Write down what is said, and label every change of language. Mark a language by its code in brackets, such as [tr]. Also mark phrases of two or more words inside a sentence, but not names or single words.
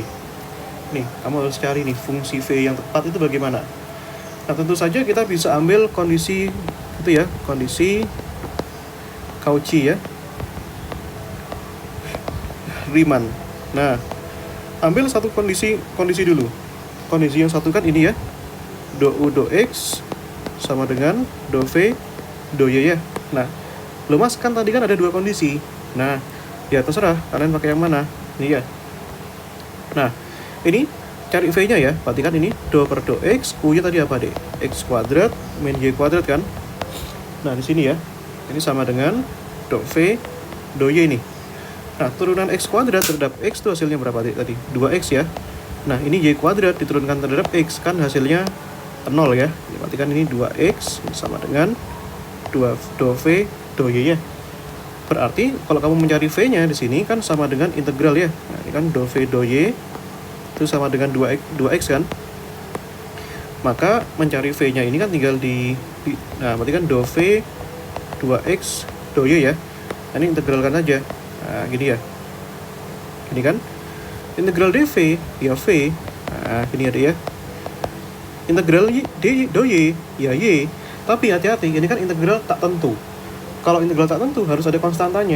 [id] Nih, kamu harus cari nih fungsi V yang tepat itu bagaimana. Nah, tentu saja kita bisa ambil kondisi itu ya, kondisi Cauchy ya. Riemann. Nah, ambil satu kondisi dulu. Kondisi yang satu kan ini ya. Do U do X sama dengan do V do Y ya. Nah, lo mas kan tadi kan ada dua kondisi. Nah, ya terserah kalian pakai yang mana. Ini ya. Nah, ini cari V-nya ya. Berarti kan ini do per do X, U-nya tadi apa, Dek? X kuadrat min Y kuadrat kan. Nah, di sini ya. Ini sama dengan do V do Y ini. Nah, turunan X kuadrat terhadap X itu hasilnya berapa, Dek, tadi? 2X ya. Nah, ini Y kuadrat diturunkan terhadap X kan hasilnya 0 ya. Berarti kan ini 2X sama dengan 2 do V do Y ya. Berarti kalau kamu mencari V-nya di sini kan sama dengan integral ya. Nah, ini kan do V do Y itu sama dengan 2X kan. Maka mencari V-nya ini kan tinggal nah, berarti kan do V 2X do Y ya. Nah, ini integralkan aja. Nah, gini ya. Ini kan integral dV ya V. Nah, ini ada ya. Integral do Y ya Y. Tapi hati-hati, ini kan integral tak tentu. Kalau integral tak tentu harus ada konstantanya.